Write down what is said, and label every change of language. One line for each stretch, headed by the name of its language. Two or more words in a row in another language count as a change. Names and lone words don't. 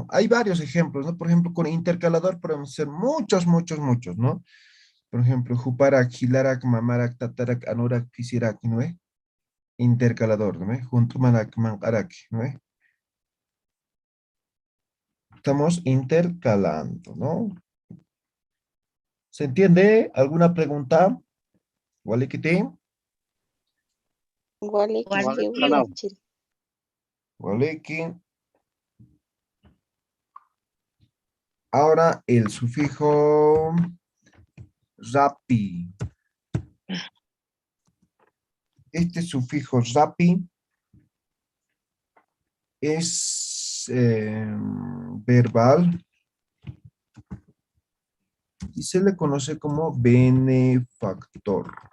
Spanish: Hay varios ejemplos, ¿no? Por ejemplo, con intercalador podemos hacer muchos, muchos, muchos, ¿no? Por ejemplo,
Aymara: Juparak, Hilarak, Mamarak, Tatarak, Anurak, Pisirak, ¿no?
Spanish: Intercalador, ¿no? Junto
Aymara: Manak, Mankarak,
Spanish: ¿no? Estamos intercalando, ¿no? ¿Se entiende? ¿Alguna pregunta?
Aymara: Walikiti, Waliki.
Spanish: Igual,
Aymara: Salam. Yatichiri. Waliki.
Spanish: Ahora el sufijo rapi. Este sufijo rapi es verbal y se le conoce como benefactor.